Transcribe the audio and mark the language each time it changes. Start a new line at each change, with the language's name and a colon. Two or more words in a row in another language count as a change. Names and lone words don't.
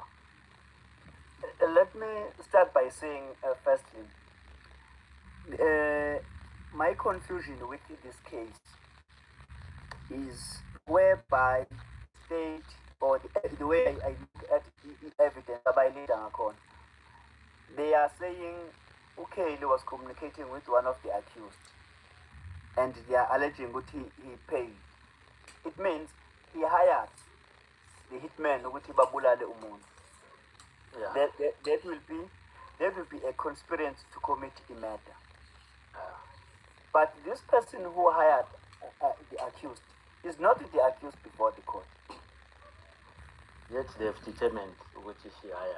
English: Let me start by saying, firstly, my confusion with this case is whereby state, or the way I look at the evidence by Lidangakon, they are saying, okay, he was communicating with one of the accused, and they are alleging what he paid. It means he hired the hitman
Zulu: ukuthi babulale umuntu.
English: Yeah. That will be a conspiracy to commit a murder. But this person who hired the accused is not the accused before the court. Yet they've determined which is she hired.